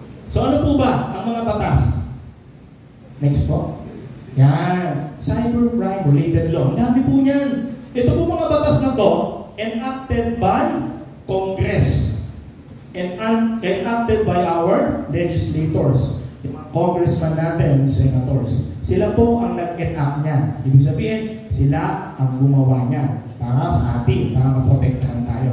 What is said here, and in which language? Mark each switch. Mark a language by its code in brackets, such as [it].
[tl] So ano po ba ang mga batas? Next po. Yan. [en] Cybercrime-related law. [tl] Ang dami po niyan. Ito po mga batas na to, [en] enacted by Congress. Enacted by our legislators. [tl] Yung mga congressman natin, yung senators. Sila po ang nag-enact niyan. Ibig sabihin, sila ang gumawa niyan para sa atin, para maprotektahan tayo.